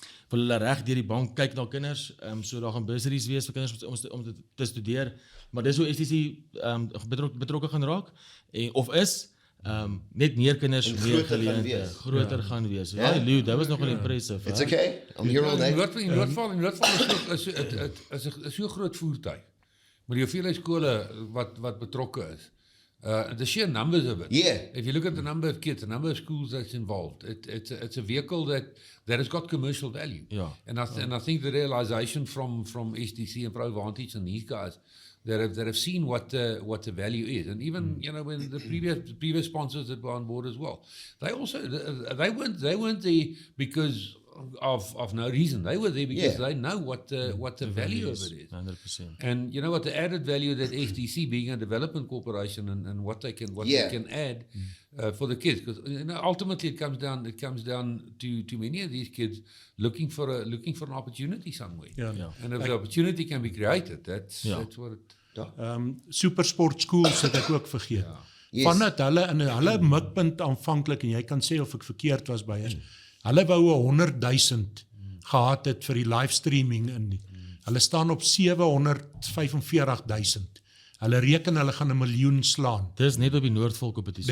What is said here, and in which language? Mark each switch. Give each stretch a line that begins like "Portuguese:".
Afrikaans: Wil hulle reg deur die bank kyk na kinders, so daar gaan bursaries wees vir kinders om te studeer, maar dis hoe SDC betrokke gaan raak, of is, net meer kinders, meer geleenthede, groter gaan wees. Ja, Lou, dat was
English: nogal impressive. It's okay, I'm here all day.
Afrikaans: In Noordvaal is so 'n groot voertuig, maar die hoeveelheid skole wat betrokke is.
English: The sheer numbers of it. Yeah. If you look at the number of kids, the number of schools that's involved, it's a vehicle that has got commercial value. Yeah. And I think the realization from SDC and ProVantage and these guys that have seen what the value is, and even when the previous sponsors that were on board as well, they weren't there because of no reason. They were there because Yeah. they know what the value of it is. 100%. And you know what, the added value that SDC being a development corporation and what they can Yeah. they can add for the kids, because ultimately it comes down to many of these kids looking for an opportunity somewhere.
Afrikaans: Ja.
English: And if the opportunity can be created, that's what it.
Afrikaans: Supersport schools het ek ook vergeet.
English: Yes.
Afrikaans: Vandat hulle mikpunt aanvanklik, en jy kan sê of ek verkeerd was Beyers, hulle wou 100,000 gehad het vir die livestreaming in. Hulle staan op 745,000. Hulle reken hulle gaan 1 miljoen slaan. Dis net op die Noordvaal kompetisie.